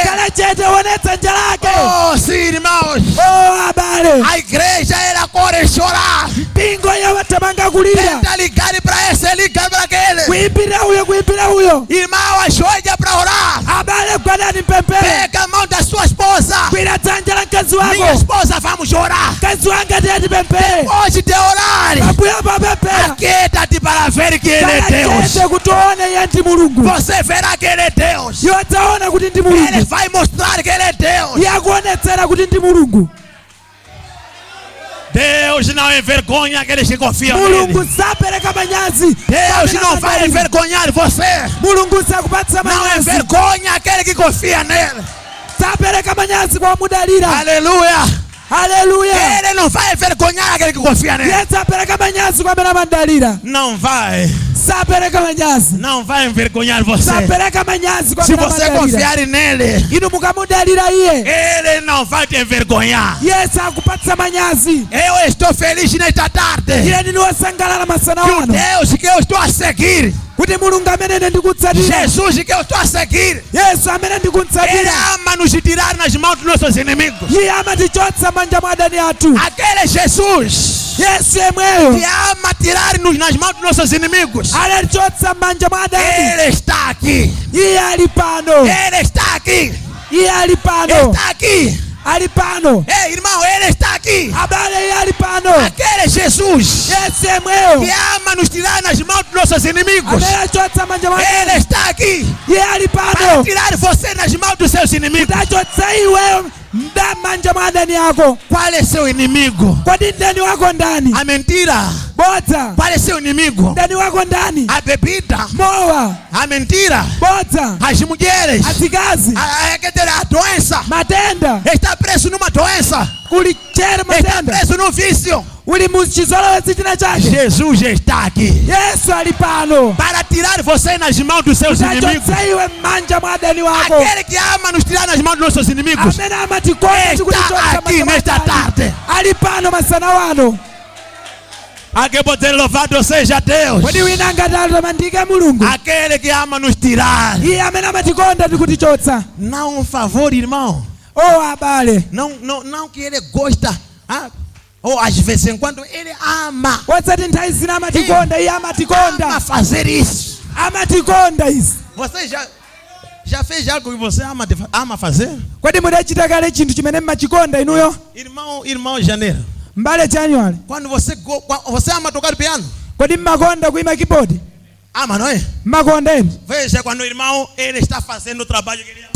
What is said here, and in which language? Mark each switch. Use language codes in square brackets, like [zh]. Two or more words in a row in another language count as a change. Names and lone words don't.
[ny] khala chete uone dzanja lake [pt] Oh, sim, irmãos. [ny] o abale [pt] A igreja, ela corre chorar. [ny] mpingo iye wathamanga kulira [pt] Tenta ligar para esse, ligar para aquele. [ny] kuyimbira uyo [pt] Irmão, ajoelha para orar. [ny] abale gwadani mpemphere [pt] Pega a mão da sua esposa. [ny] gwira dzanja la mkazi [pt] Minha [ny] wako [pt] esposa, vamos orar. [ny] mkazi wanga ndiye ndipemphere [pt] Pode te orar. [ny] pambuyo popemphera [pt] Aquieta-te para ver que Ele é [ny] khala [pt] Deus. [ny] chete kuti uone iye ndi mulungu [pt] Você verá que Ele é Deus. [ny] iwe dzaona kuti ndi [pt] Ele [ny] mulungu [pt] vai mostrar que Ele é Deus. [ny] iye akuonetsera kuti ndi mulungu [pt] Deus não envergonha aqueles que confiam [ny] mulungu [pt] nele. [ny] sapereka manyazi [pt] Deus não vai envergonhar você. [ny] mulungu sakupatsa [pt] Não [ny] manyazi [pt] envergonha aquele que confia nele. [ny] sapereka manyazi kwa mudalira [pt] Aleluia. [ny] haleluya [pt] Ele não vai envergonhar aquele que confia nele. [ny] iye sapereka manyazi kwa amene amadalira [pt] Não vai. [ny] sapereka manyazi [pt] Não vai envergonhar você. [ny] sapereka manyazi kwa [pt] Se [ny] amene [pt] você [ny] amadalira [pt] confiar nele, [ny] inu mukamudalira iye [pt] Ele não vai te envergonhar. [ny] iye sakupatsa manyazi [pt] Eu estou feliz nesta tarde. [ny] iye ndini wosangalala masana [pt] Que o [ny] wano [pt] Deus que eu estou a seguir, [ny] kuti mulungu amene ine ndikutsatira [pt] Jesus que eu estou a seguir, [ny] yesu amene [pt] Ele [ny] ndikutsatira [pt] ama nos tirar nas mãos dos nossos inimigos. [ny] iye amatichotsa manja mwa adani athu [pt] Aquele Jesus [ny] yesu yemweyo [pt] que ama tirar-nos nas mãos dos nossos inimigos, [ny] anatichotsa manja mwa adani [pt] Ele está aqui. [ny] iye ali pano [pt] Ele está aqui. [ny] iye ali pano [pt] Está aqui. [ny] ali pano [pt] Ei, irmão, Ele está aqui. [ny] abale iye ali pano [pt] Aquele Jesus [ny] yesu yemweyo [pt] que ama nos tirar nas mãos dos nossos inimigos, [ny] amene achotsa manja mwa [pt] Ele [ny] adani [pt] está aqui [ny] iye ali [pt] para [ny] pano [pt] tirar você nas mãos dos seus inimigos. [ny] achotsa iwe mda manja mwa adani ako [pt] Qual é seu inimigo? [ny] kodi mdani wako ndani [pt] A mentira. [ny] bodza [pt] Qual é seu inimigo? [ny] mdani wako ndani [pt] A bebida. [ny] mowa [pt] A mentira. [ny] bodza [pt] As mulheres. [ny] azikazi [pt] A doença. [ny] matenda [pt] Está preso numa doença. [ny] kuli chere [pt] Está [ny] matenda [pt] preso num vício. [ny] uli muchizolowezi china chake [pt] Jesus está aqui [ny] yesu ali pano [pt] para tirar você nas mãos dos seus inimigos. [ny] achotsa iwe manja mwa adani wako [pt] Aquele que ama nos tirar nas mãos dos nossos inimigos [ny] amene amatikonda [pt] está [ny] tikutichotsa [pt] aqui [ny] manja mwa [pt] nesta [ny] adani [pt] tarde. [ny] ali pano masana wano [pt] Aquele poder louvado seja Deus. [ny] kodi wina angatamandike mulungu [pt] Aquele que ama nos tirar. [ny] iye amene amatikonda tikutichotsa [pt] Não um favor, irmão. [ny] o abale [pt] Não que ele gosta. Ou às vezes em quando ele ama. [ny] wotsati nthawi zina amatikonda iye amatikonda [pt] Ama fazer isso. [ny] amatikonda izi [pt] Você já fez algo que você ama fazer? [ny] kodi mudachita kale chinthu chimene mmachikonda inuyo [pt] Irmão Janeiro. [ny] mbale January [pt] Quando você ama tocar piano? [ny] kodi mmakonda kuima keyboard [pt] Ama, não é? [ny] mmakonda eni [pt] Veja quando o irmão ele está fazendo o trabalho que ele ama.